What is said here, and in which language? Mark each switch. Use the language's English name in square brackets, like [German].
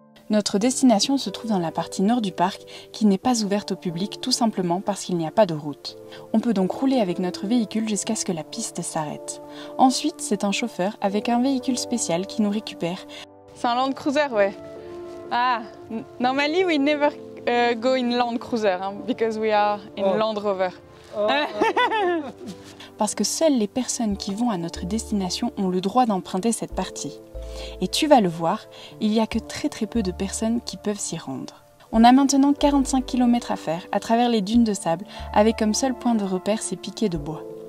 [French] Notre destination se trouve dans la partie nord du parc, qui n'est pas ouverte au public tout simplement parce qu'il n'y a pas de route. On peut donc rouler avec notre véhicule jusqu'à ce que la piste s'arrête. Ensuite, c'est un chauffeur avec un véhicule spécial qui nous récupère. C'est un Land Cruiser, ouais. [English] Ah, normally we never go in Land Cruiser, because we are in Land Rover. [French] Parce que seules les personnes qui vont à notre destination ont le droit d'emprunter cette partie. Et tu vas le voir, il n'y a que très peu de personnes qui peuvent s'y rendre. On a maintenant 45 km à faire à travers les dunes de sable, avec comme seul point de repère ces piquets de bois.